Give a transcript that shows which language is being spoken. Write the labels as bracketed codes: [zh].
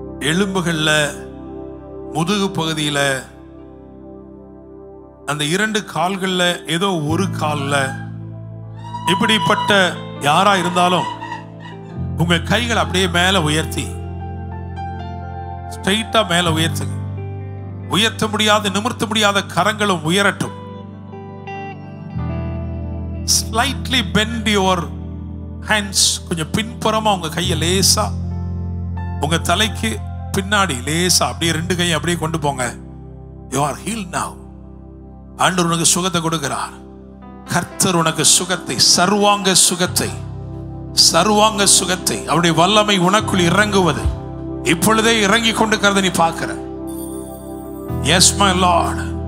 [ta] எலும்புகள்ல முதுகு பகுதியில அந்த இரண்டு கால்கள்ல ஏதோ ஒரு கால்ல இப்படிப்பட்ட யாரா இருந்தாலும் உங்க கைகளை அப்படியே மேல உயர்த்தி ஸ்ட்ரைட்டா மேல உயர்த்துங்க. உயர்த்த முடியாத, நிமிர்த்த முடியாத கரங்களும் உயரட்டும். [en] slightly bend your hands. [ta] கொஞ்சம் பின்புறமா உங்க கையை லேசா உங்க தலைக்கு பின்னாடி லேசா அப்படியே ரெண்டு கையை அப்படியே கொண்டு போங்க. [en] You are healed now. [ta] ஆண்டவர் உனக்கு சுகத்தை கொடுக்கிறார். கர்த்தர் உனக்கு சுகத்தை, சர்வாங்க சுகத்தை, சர்வாங்க சுகத்தை, அவருடைய வல்லமை உனக்குள் இறங்குவது இப்பொழுதே இறங்கி கொண்டிருக்கிறத நீ பார்க்கிற. [en] Yes my Lord.